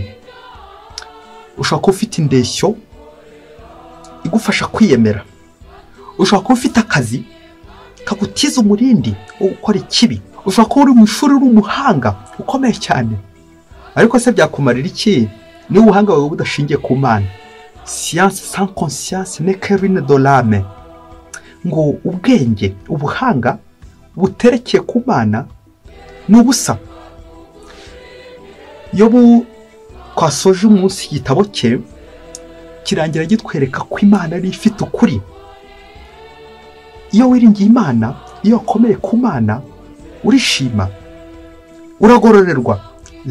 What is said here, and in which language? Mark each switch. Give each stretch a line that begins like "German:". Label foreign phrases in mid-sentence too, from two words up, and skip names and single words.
Kinyarwanda: Ushobora kuba ufite indeshyo igufasha kwiyemera. Ushobora kuba ufite akazi kagutiza umurindi wo gukora ikibi. Ushobora kuba uri mu ishuri, uri umuhanga ukomeye cyane, ariko se byakumarira iki niba ubuhanga bwawe budashingiye ku Mana?
French: Science sans conscience n'est que ruine de l'âme.
Kinyarwanda: Ngo ubwenge, ubuhanga buterekeye ku Mana ni ubusa. Yobu twasoje umunsi igitabo cye kirangira gitwereka ko Imana ari ifite ukuri. Iyo wiringiye Imana, iyo wakomeye ku Mana, urishima, uragororerwa.